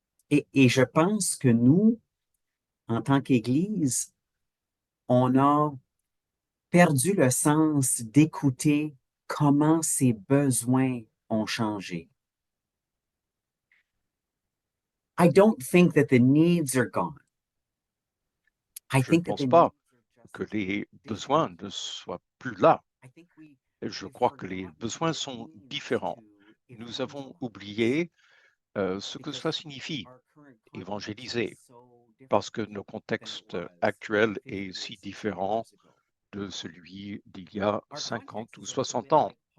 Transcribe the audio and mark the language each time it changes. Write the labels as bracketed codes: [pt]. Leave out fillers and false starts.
[fr] Et je pense que nous, en tant qu'Église, on a perdu le sens d'écouter comment ses besoins ont changé. [en] I don't think that the needs are gone. [fr] Je ne pense pas que les besoins ne soient plus là. Je crois que les besoins sont différents. Nous avons oublié ce que cela signifie, évangéliser, parce que nos contextes actuels est si différent de celui d'il y a 50 ou 60 ans.